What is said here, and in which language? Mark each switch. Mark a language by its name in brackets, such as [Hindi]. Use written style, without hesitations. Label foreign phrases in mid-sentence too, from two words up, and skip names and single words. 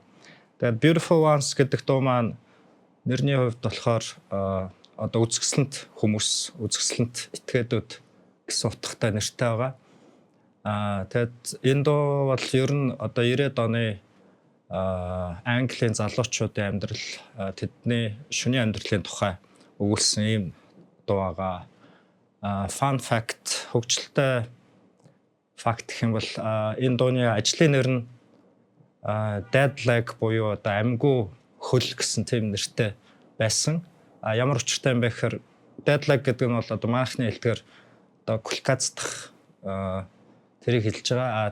[Mongolian] Тэгээд Beautiful Ones гэдэг дуу маань нэрний хувьд болохоор одоо үзэсгэлэнт хүмүүс, үзэсгэлэнт этгээдүүд гэсэн утгатай нэртэй байгаа. Тэгэд энэ дуу бол ер нь одоо 90-ад оны Английн залуучуудын амьдрал тэдний шөнийн амьдралын тухай өгүүлсэн ийм дуу байгаа. [English] Fun fact [Mongolian] хөгжилтэй факт гэх юм бол энэ дууны ажлын нэр нь Dead Leg буюу одоо амьгүй хөл гэсэн тийм нэртэй байсан. Ямар учиртай юм бэ гэхээр Dead Leg гэдэг нь бол одоо манайхны хэлээр одоо кулькацдах тэрийг хэлж байгаа.